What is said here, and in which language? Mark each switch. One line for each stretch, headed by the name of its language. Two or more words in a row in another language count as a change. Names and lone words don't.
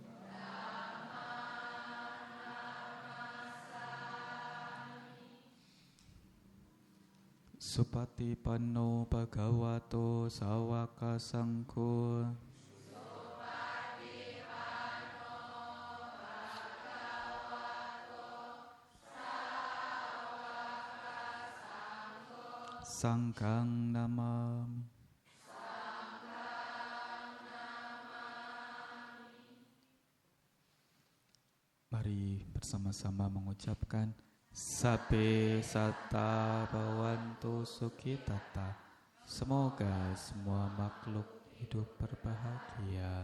Pali: Supatipanno Bhagavato Sawaka Sangho Sangghang Namami.
Indonesian: Mari bersama-sama mengucapkan
Pali: Sabbe Satta Bhavantu Sukhitata.
Indonesian: Semoga semua makhluk hidup berbahagia.